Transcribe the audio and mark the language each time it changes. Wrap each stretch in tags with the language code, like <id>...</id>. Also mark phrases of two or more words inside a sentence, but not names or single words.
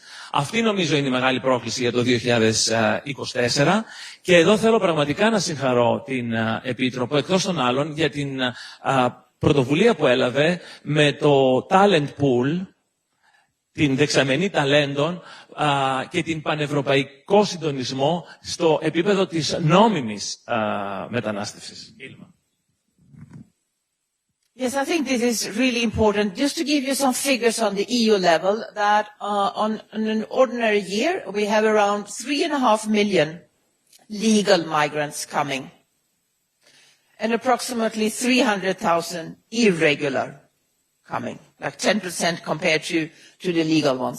<el>Αυτή νομίζω είναι η μεγάλη πρόκληση για το 2024, και εδώ θέλω πραγματικά να συγχαρώ την Επίτροπο, εκτός των άλλων, για την πρωτοβουλία που έλαβε με το</el> <en>talent pool,</en> <el>την δεξαμενή ταλέντων και την πανευρωπαϊκό συντονισμό στο επίπεδο της νόμιμης μετανάστευσης.</el> <en>Yes, I think this is really important. Just to give you some figures on the EU level, that on an ordinary year, we have around 3.5 million legal migrants coming, and approximately 300,000 irregular coming, like 10% compared to the legal ones.</en>